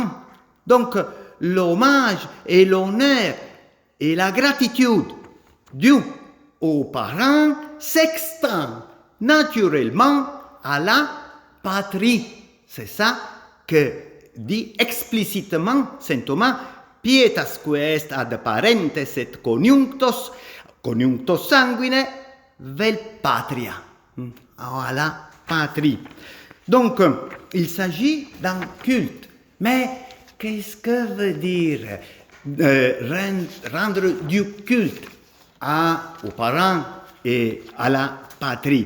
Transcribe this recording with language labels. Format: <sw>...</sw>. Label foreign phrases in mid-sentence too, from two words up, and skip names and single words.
<fr>Donc, l'hommage et l'honneur et la gratitude due aux parents s'extendent naturellement à la patrie. C'est ça que dit explicitement Saint Thomas,</fr> <la>pietas quest ad parentes et conjunctos sanguine vel patria,</la> <fr>à la patrie. Donc, il s'agit d'un culte. Mais qu'est-ce que veut dire rendre du culte aux parents et à la patrie?</fr>